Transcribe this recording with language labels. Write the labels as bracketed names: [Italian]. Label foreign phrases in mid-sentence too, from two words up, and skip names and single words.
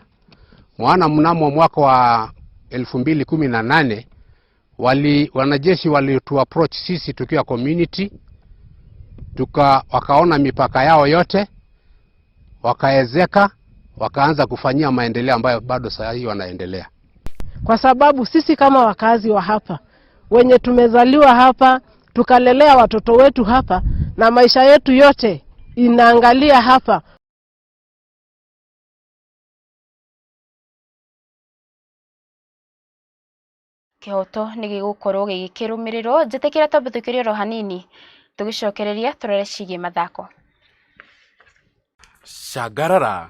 [Swahili] Mnamo mwaka wa 2018 wanajeshi walitu approach sisi tukiwa community, wakaona mipaka yao yote, wakaezeka, wakaanza kufanyia maendeleo ambayo bado sasa hivi wanaendelea. Kwa sababu sisi kama wakazi wa hapa, wenye tumezaliwa hapa, tukalelea watoto wetu hapa na maisha yetu yote inaangalia hapa. [Kikuyu] Kihoto nĩ gĩgũkorwo gĩgĩkĩrũmĩrĩrwo. Njĩtĩkĩra twambe tũkĩrie oro hanini tũgĩcokereria tũrore ciĩgiĩ mathako. Cangarara